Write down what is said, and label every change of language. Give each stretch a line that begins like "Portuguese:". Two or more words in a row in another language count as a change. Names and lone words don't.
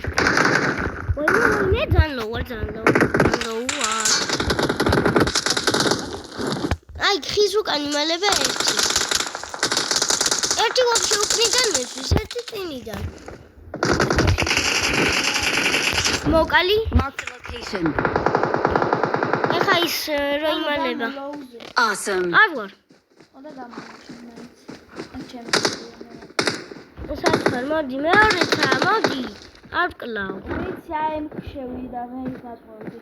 Georgian: ვაი, ძალიან ლოვა. აი, ხის უკან იმალება ერთი. ერთი ვაფშე უკნიდან მესვის, ერთი წინიდან. მოკალი?
English: Mark the location.
Georgian: ეხა ის რა იმალება?
English: Awesome.
Georgian: არ ვარ. ოდა გამოჩნდა. ჩემი. საერთოდ მოდი მეორეცა, მოდი. არ კლავ. ვიცი, აი ამ შევიდა მე ის დაწვევდი.